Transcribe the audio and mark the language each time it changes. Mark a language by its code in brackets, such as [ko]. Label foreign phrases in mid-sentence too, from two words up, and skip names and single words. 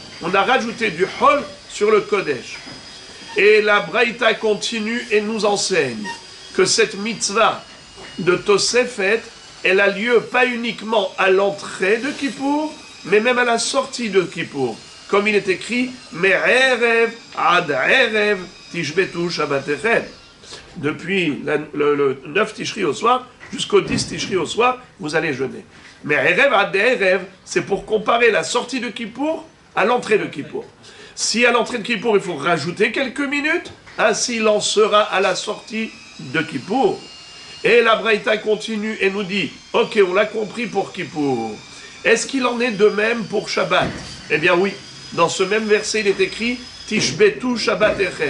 [fr] On a rajouté du Hol sur le Kodesh. Et la Braïta continue et nous enseigne que cette mitzvah de Tosefet, elle a lieu pas uniquement à l'entrée de Kippour, mais même à la sortie de Kippour. Comme il est écrit, [he] מערב עד ערב תשבתו שבתכם. [fr] Depuis le 9 Tishri au soir jusqu'au 10 Tishri au soir, vous allez jeûner. [he] מערב עד ערב, [fr] c'est pour comparer la sortie de Kippour à l'entrée de Kippour. Si à l'entrée de Kippour, il faut rajouter quelques minutes, ainsi il en sera à la sortie de Kippour. Et la Braïta continue et nous dit, ok, on l'a compris pour Kippour. Est-ce qu'il en est de même pour Shabbat? Eh bien oui, dans ce même verset, il est écrit, [he] תשבתו שבתכם.